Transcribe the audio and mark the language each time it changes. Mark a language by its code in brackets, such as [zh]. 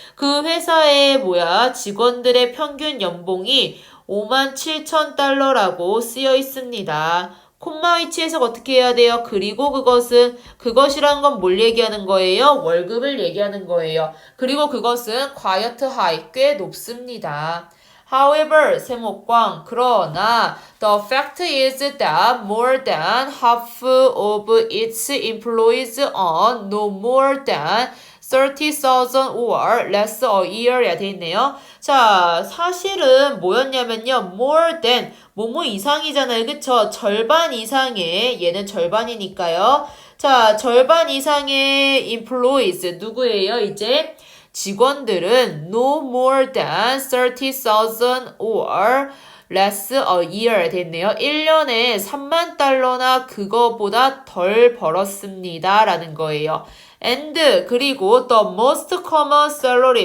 [ko] 그 회사의 뭐야? 직원들의 평균 연봉이 57,000달러라고 쓰여 있습니다. 콤마 위치 해석 어떻게 해야 돼요? 그리고 그것이란 건 뭘 얘기하는 거예요? 월급을 얘기하는 거예요. 그리고 그것은 [en] quiet high, [ko] 꽤 높습니다. [en] However, 세목광, 그러나 the fact is that more than half of its employees earn no more than 30,000 or less a year야 [ko] 돼 있네요. 자, 사실은 뭐였냐면요. more than, 뭐뭐 이상이잖아요. 그쵸? 절반 이상의, 얘는 절반이니까요. 자, 절반 이상의 employees, 누구예요? 이제 직원들은 [en] no more than 30,000 or less a year 됐네요. [ko] 1년에 3만 달러나 그거보다 덜 벌었습니다. 라는 거예요. [en] and [ko] 그리고 [en] the most common salary.